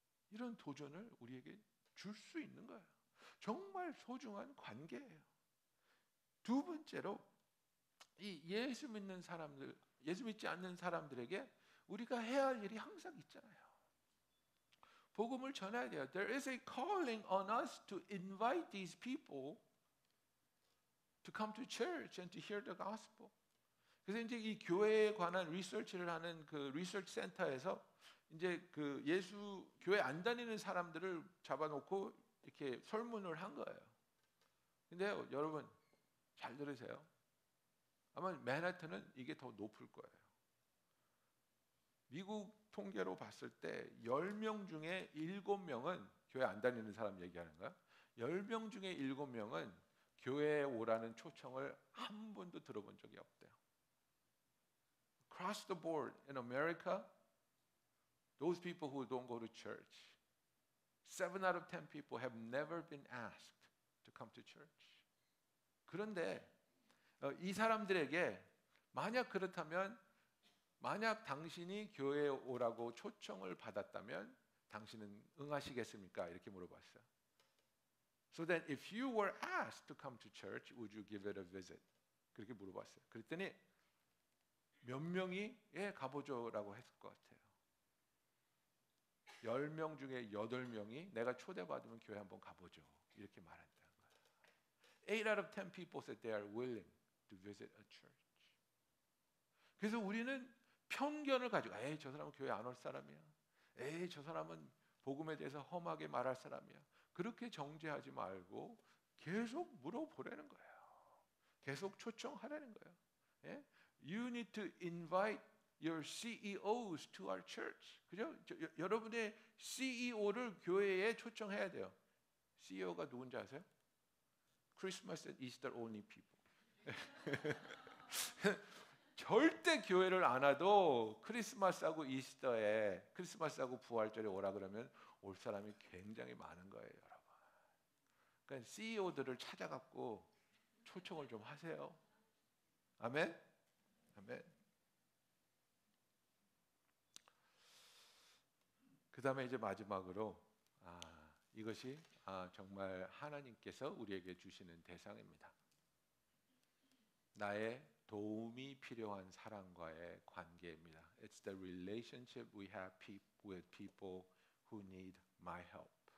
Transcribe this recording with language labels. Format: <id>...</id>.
<ko>이런 도전을 우리에게 줄 수 있는 거예요. 정말 소중한 관계예요. 두 번째로, 이 예수 믿는 사람들, 예수 믿지 않는 사람들에게 우리가 해야 할 일이 항상 있잖아요. 복음을 전해야 돼요.</ko> <en>There is a calling on us to invite these people to come to church and to hear the gospel.</en> <ko>그래서 이제 이 교회에 관한 리서치를 하는 그 리서치 센터에서 이제 그 예수 교회 안 다니는 사람들을 잡아놓고 이렇게 설문을 한 거예요. 근데요, 여러분 잘 들으세요. 아마 맨하튼은 이게 더 높을 거예요. 미국 통계로 봤을 때 10명 중에 7명은 교회 안 다니는 사람 얘기하는 거야. 10명 중에 7명은 교회에 오라는 초청을 한 번도 들어본 적이 없대요.</ko> <en>Across the board in America, those people who don't go to church, 7 out of 10 people have never been asked to come to church.</en> <ko>그런데 이 사람들에게 만약 그렇다면, 만약 당신이 교회에 오라고 초청을 받았다면 당신은 응하시겠습니까? 이렇게 물어봤어요.</ko> <en>So then if you were asked to come to church, would you give it a visit?</en> <ko>그렇게 물어봤어요. 그랬더니 몇 명이 예, 가보죠라고 했을 것 같아요. 10명 중에 8명이 내가 초대받으면 교회 한번 가보죠. 이렇게 말한다는 거예요.</ko> <en>8 out of 10 people said they are willing to visit a church.</en> <ko>그래서 우리는 편견을 가지고, 에이, 저 사람은 교회 안 올 사람이야. 에이, 저 사람은 복음에 대해서 험하게 말할 사람이야. 그렇게 정죄하지 말고 계속 물어보라는 거예요. 계속 초청하라는 거예요. 예?</ko> <en>You need to invite your CEOs to our church.</en> <ko>그죠? 여러분의 CEO를 교회에 초청해야 돼요. CEO가 누군지 아세요?</ko> <en>Christmas and Easter only people.</en> <ko>절대 교회를 안 와도 크리스마스하고 이스터에, 크리스마스하고 부활절에 오라 그러면 올 사람이 굉장히 많은 거예요, 여러분. 그러니까 CEO들을 찾아갖고 초청을 좀 하세요. 아멘? 아멘. 그 다음에 이제 마지막으로 이것이 정말 하나님께서 우리에게 주시는 대상입니다. 나의 도움이 필요한 사람과의 관계입니다.</ko> <en>It's the relationship we have with people who need my help.</en>